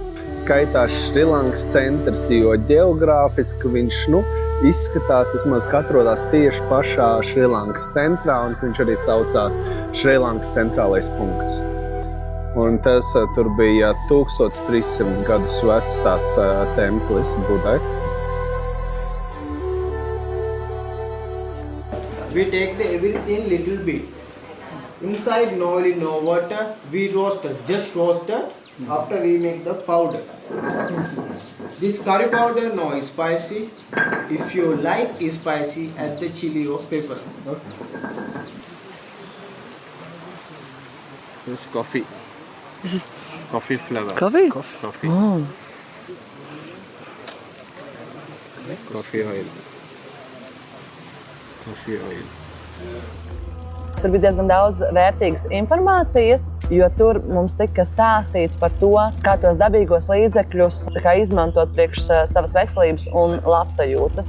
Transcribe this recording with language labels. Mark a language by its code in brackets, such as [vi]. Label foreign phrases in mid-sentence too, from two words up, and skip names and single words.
[lv] skaitās Šrilankas centrs, jo ģeogrāfiski viņš izskatās, vismaz atrodās tieši pašā Šrilankas centrā, un viņš arī saucās Šrilankas centrālais punkts. Un tas tur bija 1300 gadus vecs tāds templis Budai. [en] We take the everything little bit. Inside no oil, no water. We roasted, just roasted. After we make the powder. This curry powder no is spicy. If you like is spicy, add the chili or pepper. This is coffee. This is Coffee flavor. coffee? Coffee. Oh. Coffee oil. Coffee oil. [lv] Tur bija diezgan daudz vērtīgas informācijas, jo tur mums tika stāstīts par to, kā tos dabīgos līdzekļus izmantot priekš savas veselības un labsajūtas.